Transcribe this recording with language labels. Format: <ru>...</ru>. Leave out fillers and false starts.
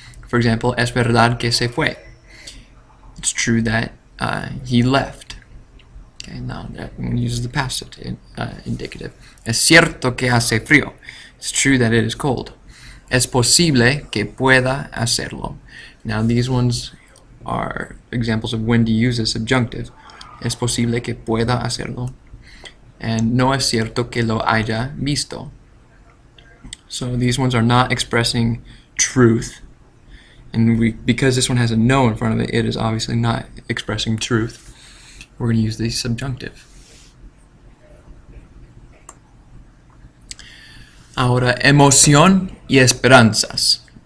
<en>For example,</en> <es>es verdad que se fue.</es> <en>It's true that he left. Okay, now that uses the past indicative.</en> <es>Es cierto que hace frío.</es> <en>It's true that it is cold.</en> <es>Es posible que pueda hacerlo.</es> <en>Now these ones are examples of when to use a subjunctive.</en> <es>Es posible que pueda hacerlo. And no es cierto que lo haya visto.</es> <en>So these ones are not expressing truth. And because this one has a no in front of it, it is obviously not expressing truth. We're going to use the subjunctive.</en> <es>Ahora, emoción y esperanzas.</es>